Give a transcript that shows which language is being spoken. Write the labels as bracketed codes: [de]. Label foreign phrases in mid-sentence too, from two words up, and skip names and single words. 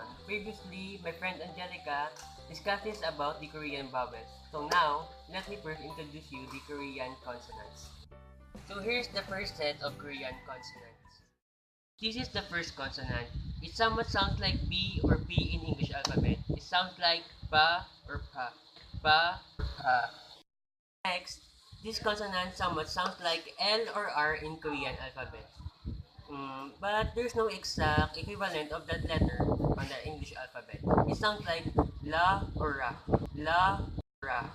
[en] Previously, my friend Angelica discusses about the Korean vowels. So now, let me first introduce you the Korean consonants. So here's the first set of Korean consonants. This is the first consonant. It somewhat sounds like B or P in English alphabet. It sounds like ba or pa. Ba or pa. Next, this consonant somewhat sounds like L or R in Korean alphabet. But there's no exact equivalent of that letter on the English alphabet. It sounds like la or ra. La or ra.